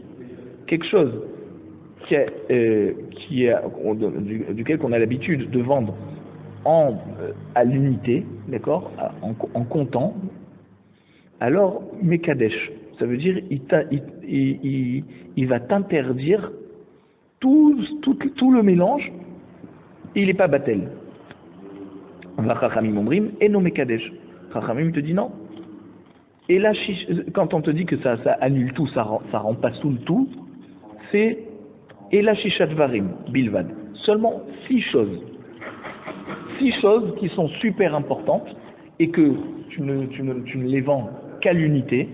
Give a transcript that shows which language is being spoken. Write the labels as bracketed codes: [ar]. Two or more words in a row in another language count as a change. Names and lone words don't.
[fr] Quelque chose duquel on a l'habitude de vendre à l'unité, d'accord, en comptant, alors Mekadesh, ça veut dire il va t'interdire tout le mélange, et il n'est pas batel. [he] חכמים אומרים אינו מקדש. [fr] Chachamim te dit non. Et là, quand on te dit que ça annule tout, ça rend pas sous le tout, c'est [he] אלא ששת דברים בלבד. [fr] Seulement 6 choses. 6 choses qui sont super importantes et que tu ne les vends qu'à l'unité.